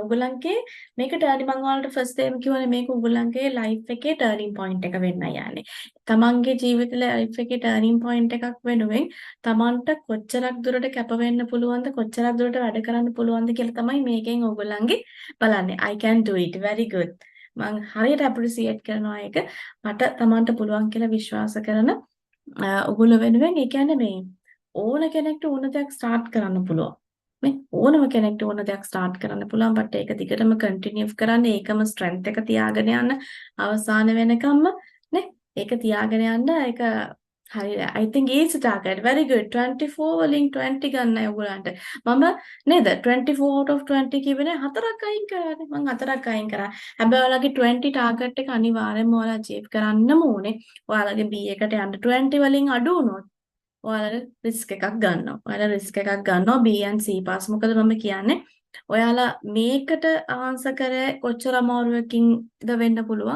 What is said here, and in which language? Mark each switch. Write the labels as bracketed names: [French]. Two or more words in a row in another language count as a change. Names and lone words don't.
[Sinhala] ඕගොල්ලන්ගේ මේක ටර්නින්, මම ඔයාලට [English] first time [Sinhala] කිව්වනේ මේක ඕගොල්ලන්ගේ ලයිෆ් එකේ [English] turning point [Sinhala] එක වෙන්නයි යන්නේ. තමන්ගේ ජීවිතේ ලයිෆ් එකේ [English] turning point [Sinhala] එකක් වෙනුවෙන් තමන්ට කොච්චරක් දුරට කැප වෙන්න පුළුවන්ද, කොච්චරක් දුරට වැඩ කරන්න පුළුවන්ද කියලා තමයි මේකෙන් ඕගොල්ලන්ගේ බලන්නේ. [English] I can do it, very good. [Sinhala] මම හරියට අප්‍රීසියේට් කරනවා ඒක. මට තමන්ට පුළුවන් කියලා විශ්වාස කරන ඔයගොල්ලෝ වෙනුවෙන්. ඒ කියන්නේ මේ ඕන කෙනෙක්ට ඕන දෙයක් ස්ටාර්ට් කරන්න පුළුවන්. මේ ඕනම කෙනෙක්ට ඕන දෙයක් ස්ටාර්ට් කරන්න පුළුවන්. බට් ඒක දිගටම කන්ටිනියු කරන්න, ඒකම ස්ට්‍රෙන්ත් එක තියාගෙන යන්න අවසාන වෙනකම්ම නේ. ඒක තියාගෙන යන්න. ඒක හරියට [English] I think easy target, very good. [Sinhala] 24 වලින් 20 ගන්නයි ඔයගොල්ලන්ට. මම නේද 24 [English] out of [Sinhala] 20 කිව්වනේ 4ක් අයින් කරානේ. මම 4ක් අයින් කරා. හැබැයි ඔයාලගේ 20 target එක අනිවාර්යෙන්ම ඔයාලා achieve කරන්නම ඕනේ. ඔයාලගේ B එකට යන්න 20 වලින් අඩු වුණොත් ඔයාලා රිස්ක් එකක් ගන්නවා. ඔයාලා රිස්ක් එකක් ගන්නවා B and C පාස්. මොකද මම කියන්නේ ඔයාලා මේකට ආන්සර් කරේ කොච්චර අමාරුවකින්ද වෙන්න පුළුවන්.